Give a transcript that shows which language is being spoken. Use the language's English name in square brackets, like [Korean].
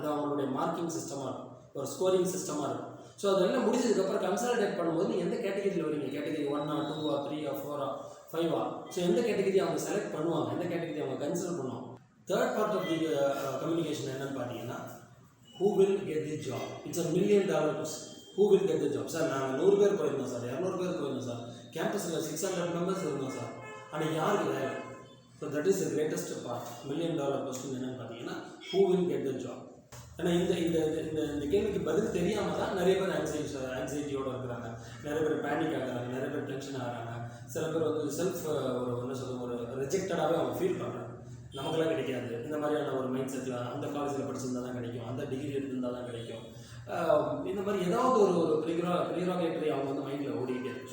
[Tamil] அது அவங்களுடைய மார்க்கிங் சிஸ்டமாக இருக்கும், ஒரு ஸ்கோரிங் சிஸ்டமாக இருக்கும். ஸோ அதெல்லாம் முடிச்சதுக்கப்புறம் கன்சாலிடேட் பண்ணும்போது நீங்கள் எந்த கேட்டகரியில் வரீங்க, category 1 or 2 or 3 or 4 or 5 so எந்த கேட்டகரி அவங்க செலக்ட் பண்ணுவாங்க, எந்த கேட்டகரி அவங்க கன்சிடர் பண்ணுவாங்க. [English] third part of the communication [Tamil] என்னன்னு பார்த்தீங்கன்னா, [English] who will get the job. It's a $1 million question. Who will get the job? [Tamil] Sir நாங்கள் 100 பேர் போயிருந்தோம் சார், 200 பேர் போயிருந்தோம் சார், கேம்பஸில் 600 members இருந்தோம் சார், ஆனால் யாருக்கு வேலை? [English] So that is the greatest part. $1 million question [Tamil] என்னன்னு பார்த்தீங்கன்னா, [English] who will get the job. [Tamil] ஏன்னா இந்த கேள்விக்கு பதில் தெரியாமல் தான் நிறைய பேர் ஆங்ஸைட்டியோடு இருக்கிறாங்க, நிறைய பேர் பேனிக் ஆகிறாங்க, நிறைய பேர் டென்ஷன் ஆகிறாங்க, சில பேர் செல்ஃப் ஒரு ரிஜெக்டடாகவே அவங்க ஃபீல் பண்ணுறாங்க. நமக்கெல்லாம் கிடைக்காது, இந்த மாதிரியான ஒரு மைண்ட் செட்டில் அந்த காலேஜில் படிச்சிருந்தால் தான் கிடைக்கும், அந்த டிகிரி எடுத்திருந்தால் தான் கிடைக்கும், இந்த மாதிரி ஏதாவது ஒரு ப்ரீராகேட்டரி அவங்க மைண்டில் ஓடிக்கிட்டே இருக்கும்.